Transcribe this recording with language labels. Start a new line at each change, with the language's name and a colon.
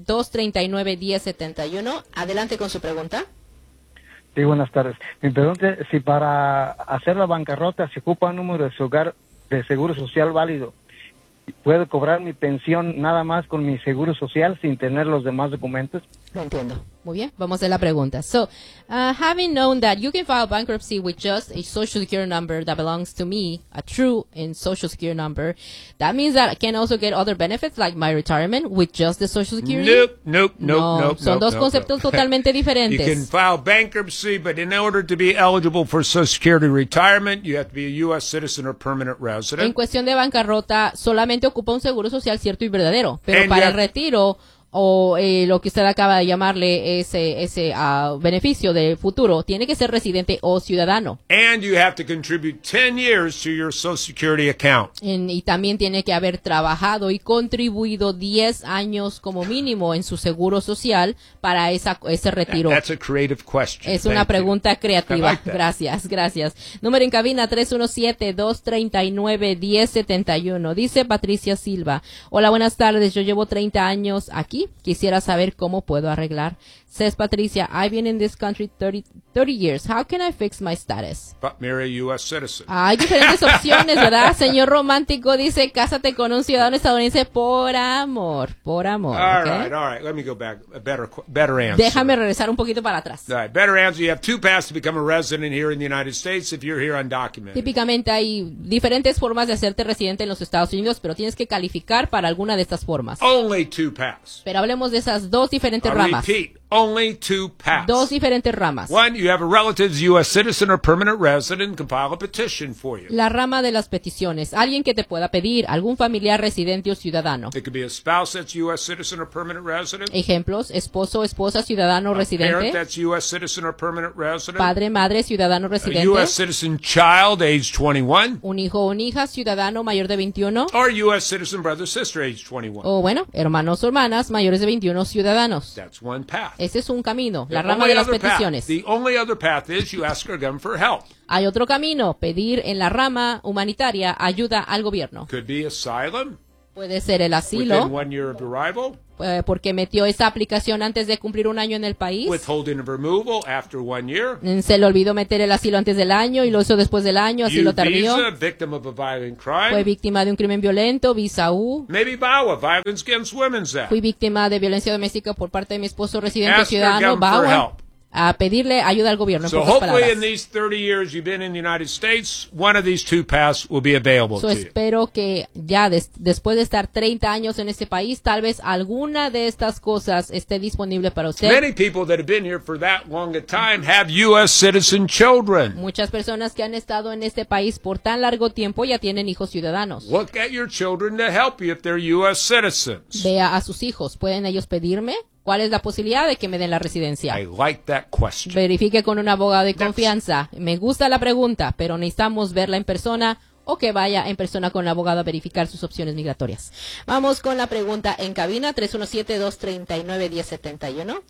Spanish: 317-239-1071. Adelante con su pregunta. Sí, buenas tardes. Mi pregunta es si para hacer la bancarrota se ocupa un número de su hogar de seguro social válido. ¿Puedo cobrar mi pensión nada más con mi seguro social sin tener los demás documentos? Lo entiendo. Muy bien, vamos a la pregunta.
English: So, having known that you can file bankruptcy with just a social security number that belongs to me, a true and social security number, that means that I can also get other benefits like my retirement with just the social security? Nope.
Spanish: Totalmente diferentes.
English: You can file bankruptcy, but in order to be eligible for social security retirement, you have to be a U.S. citizen or permanent resident.
Spanish: En cuestión de bancarrota, solamente ocupa un seguro social cierto y verdadero, pero el retiro o lo que usted acaba de llamarle ese beneficio de futuro, tiene que ser residente o ciudadano.
English: And you have to contribute 10 years to your Social Security account.
Spanish: Y también tiene que haber trabajado y contribuido 10 años como mínimo en su seguro social para ese retiro.
English: That's a creative question.
Spanish: Es una pregunta creativa. Gracias. Número en cabina 317-239-1071. Dice Patricia Silva. Hola, buenas tardes. Yo llevo 30 años aquí. Quisiera saber cómo puedo arreglar.
English: Says Patricia, I've been in this country 30 years. How can I fix my status? But marry a U.S. citizen.
Spanish: Hay diferentes opciones, ¿verdad? Señor romántico dice, cásate con un ciudadano estadounidense por amor.
English: All right. Let me go back. A better answer.
Spanish: Déjame regresar un poquito para atrás.
English: All right, better answer. You have two paths to become a resident here in the United States if you're here undocumented.
Spanish: Típicamente hay diferentes formas de hacerte residente en los Estados Unidos, pero tienes que calificar para alguna de estas formas.
English: Only two paths.
Spanish: Pero hablemos de esas dos diferentes ramas.
English: only two paths.
Spanish: Dos diferentes ramas.
English: One, you have a relative, U.S. citizen or permanent resident, can file a petition for you.
Spanish: La rama de las peticiones. Alguien que te pueda pedir, algún familiar, residente o ciudadano.
English: It could be a spouse that's U.S. citizen or permanent resident.
Spanish: Ejemplos, esposo, esposa, ciudadano, a residente.
English: A parent that's U.S. citizen or permanent resident.
Spanish: Padre, madre, ciudadano, residente.
English: A U.S. citizen child, age 21.
Spanish: Un hijo o hija, ciudadano, mayor de 21.
English: Or U.S. citizen brother, sister, age 21.
Spanish: O bueno, hermanos o hermanas, mayores de 21, ciudadanos.
English: That's one path.
Spanish: Ese es un camino, la rama de las peticiones.
English: The only other path is you ask our government for help.
Spanish: Hay otro camino, pedir en la rama humanitaria ayuda al gobierno.
English: Could be asylum.
Spanish: Puede ser el asilo.
English: Within 1 year of arrival.
Spanish: Porque metió esa aplicación antes de cumplir un año en el país.
English: Withholding of removal after 1 year.
Spanish: Se le olvidó meter el asilo antes del año y lo hizo después del año, así lo tardó.
English: U visa, victim of a violent crime.
Spanish: Fue víctima de un crimen violento, visa U.
English: Maybe BAWA, violence against women's act.
Spanish: Fui víctima de violencia doméstica por parte de mi esposo residente ciudadano, BAWA. A pedirle ayuda al gobierno, en pocas palabras.
English: In these 30 years you've been in the United States, one of these two paths will be available to you.
Spanish: Espero que ya después de estar 30 años en este país, tal vez alguna de estas cosas esté disponible para usted.
English: Many people that have been here for that long a time have U.S. citizen children.
Spanish: Muchas personas que han estado en este país por tan largo tiempo ya tienen hijos ciudadanos.
English: Look at your children to help you if they're U.S. citizens.
Spanish: Vea a sus hijos, ¿pueden ellos pedirme? ¿Cuál es la posibilidad de que me den la residencia?
English: I like that question.
Spanish: Verifique con un abogado de confianza. Me gusta la pregunta, pero necesitamos verla en persona o que vaya en persona con el abogado a verificar sus opciones migratorias. Vamos con la pregunta en cabina, 317-239-1071.